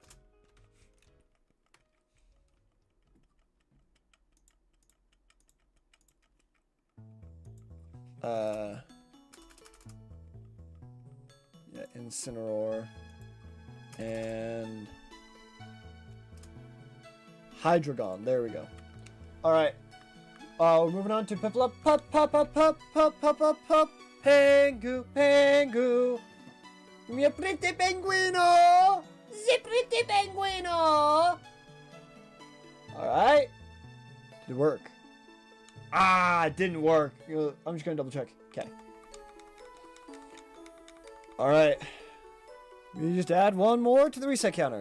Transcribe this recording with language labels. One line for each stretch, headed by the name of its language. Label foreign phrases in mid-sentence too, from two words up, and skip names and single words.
English: Yeah, Incineroar and Hydreigon. There we go. All right. We're moving on to Piplup. Pup, pup, pup, pup, pup, pup, pup, pup. Pengu, Pengu. Mi pretty penguino. The pretty penguino. All right. Did it work? Ah, it didn't work. I'm just gonna double check. Okay. All right. We just add one more to the reset counter.